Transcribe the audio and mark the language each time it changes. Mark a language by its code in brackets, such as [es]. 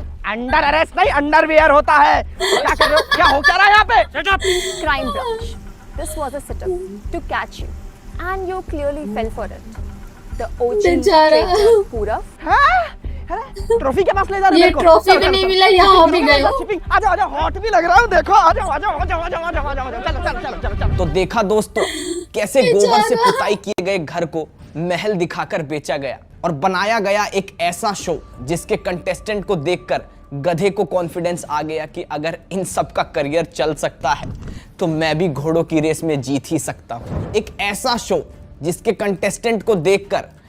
[hi] Under arrest नहीं, underwear होता है। क्या कर रहे हो? क्या हो क्या रहा है यहाँ पे? [en] Crime branch. This was a setup to catch you, and you clearly fell for it. The OG [hi] बेचारा। [en] traitor, पूरा। [hi] ट्रॉफी के पास ले जा रहे हो ये मेरे को? ट्रॉफी भी नहीं मिला, यहाँ भी गए। आजा, हॉट भी लग रहा हूँ, देखो। चलो। तो देखा दोस्तों, कैसे गोबर से पुताई किए गए घर को महल दिखाकर बेचा गया और बनाया गया एक ऐसा शो जिसके कंटेस्टेंट को देखकर गधे को कॉन्फिडेंस आ गया कि अगर इन सब का करियर चल सकता है तो मैं भी घोड़ों की रेस में जीत ही सकता हूँ। एक ऐसा शो जिसके कंटेस्टेंट को देखकर